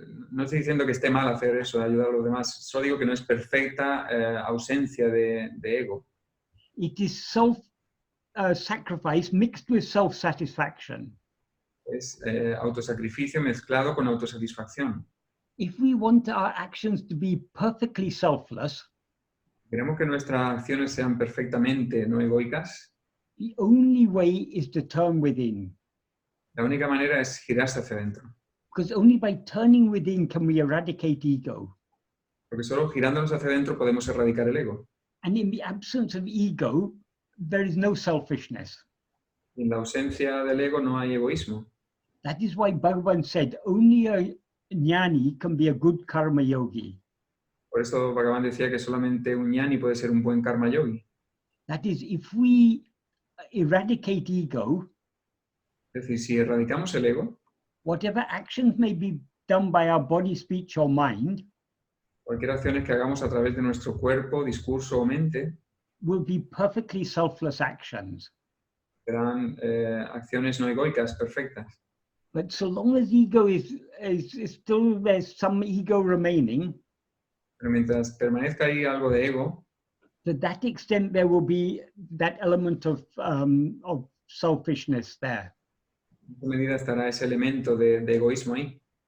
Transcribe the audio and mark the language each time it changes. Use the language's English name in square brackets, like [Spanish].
[Spanish] No estoy diciendo que esté mal hacer eso, ayudar a los demás. Solo digo que no es perfecta ausencia de ego. [English] It is self-sacrifice mixed with self-satisfaction. [Spanish] Es autosacrificio mezclado con autosatisfacción. [English] If we want our actions to be perfectly selfless, [Spanish] Queremos que nuestras acciones sean perfectamente no egoicas. [English] the only way is to turn within. [Spanish] La única manera es girarse hacia adentro. [English] Because only by turning within can we eradicate ego. [Spanish] Porque solo girándonos hacia adentro podemos erradicar el ego. [English] And in the absence of ego, there is no selfishness. [Spanish] En la ausencia del ego no hay egoísmo. [English] That is why Bhagavan said only a jnani can be a good karma yogi. [Spanish] Por eso Bhagavan decía que solamente un jnani puede ser un buen karma yogi. [English] That is, if we eradicate ego, [Spanish] Es decir, si erradicamos el ego, [English] whatever actions may be done by our body, speech, or mind [Spanish] cualquier acción que hagamos a través de nuestro cuerpo, discurso o mente, [English] will be perfectly selfless actions. [Spanish] serán acciones no egoicas perfectas. [English] But so long as ego is still, there's some ego remaining, [Spanish] Pero mientras permanezca ahí algo de ego, [English] to that extent there will be that element of selfishness there. [Spanish] en qué medida estará ese elemento de egoísmo ahí.